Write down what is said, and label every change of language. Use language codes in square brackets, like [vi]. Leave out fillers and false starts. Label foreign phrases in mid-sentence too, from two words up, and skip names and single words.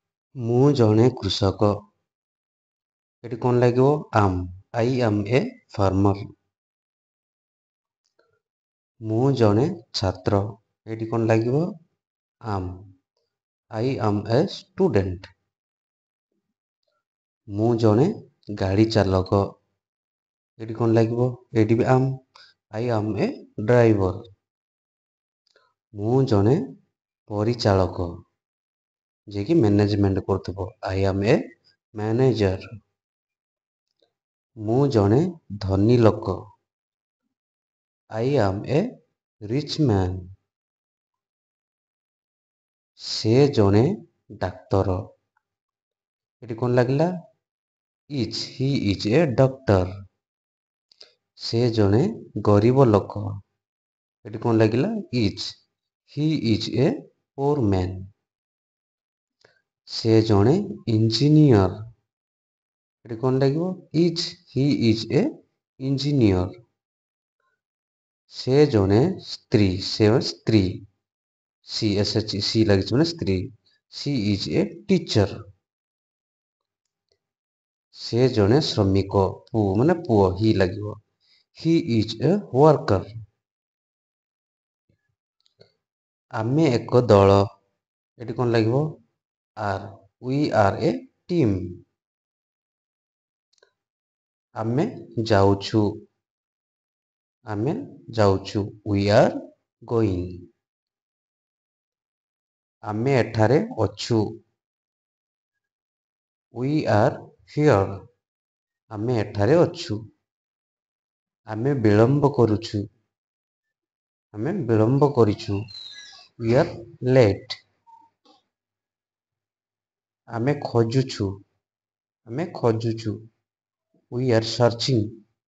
[or] ମୁଁ ଜଣେ କୃଷକ। ଏଠି କ'ଣ ଲାଗିବ? [en] am। I am a farmer। [or] ମୁଁ ଜଣେ ଛାତ୍ର। ଏଠି କ'ଣ ଲାଗିବ? [en] am। I am a student। [or] ମୁଁ ଜଣେ ଗାଡ଼ି ଚାଲକ। ଏଠି କ'ଣ ଲାଗିବ? ଏଠି ବି am। [en] I am a driver। [or] ମୁଁ ଜଣେ ପରିଚାଳକ, ଯିଏକି ମ୍ୟାନେଜମେଣ୍ଟ କରୁଥିବ। [en] I am a manager। [or] ମୁଁ ଜଣେ ଧନୀ ଲୋକ। [en] I am a rich man। [or] ସେ ଜଣେ ଡାକ୍ତର। ଏଠି କ'ଣ ଲାଗିଲା? [en] is। he is a doctor। [or] ସେ ଜଣେ ଗରିବ ଲୋକ। ଏଠି କ'ଣ ଲାଗିଲା? [en] is। he is a poor man। [or] ସେ ଜଣେ ଇଞ୍ଜିନିୟର। ଏଠି କ'ଣ ଲାଗିବ? [en] is। he is a engineer। [or] ସେ ଜଣେ ସ୍ତ୍ରୀ। ସେ ସ୍ତ୍ରୀ। ସି ଲାଗିଛି ମାନେ ସ୍ତ୍ରୀ। [en] she is a teacher। [or] ସେ ଜଣେ ଶ୍ରମିକ। ମାନେ ପୁଅ। ହି ଲାଗିବ। [en] he is a worker। [or] ଆମେ ଏକ ଦଳ। ଏଠି କ'ଣ ଲାଗିବ? [en] are। we are a team। [or] ଆମେ ଯାଉଛୁ। ଆମେ ଯାଉଛୁ। [en] we are going। [or] ଆମେ ଏଠାରେ ଅଛୁ। [en] we are here। [or] ଆମେ ଏଠାରେ ଅଛୁ। ଆମେ ବିଳମ୍ବ କରୁଛୁ। ଆମେ ବିଳମ୍ବ କରିଛୁ। [en] we are late। [or] ଆମେ ଖୋଜୁଛୁ। ଆମେ ଖୋଜୁଛୁ। [en] we are searching।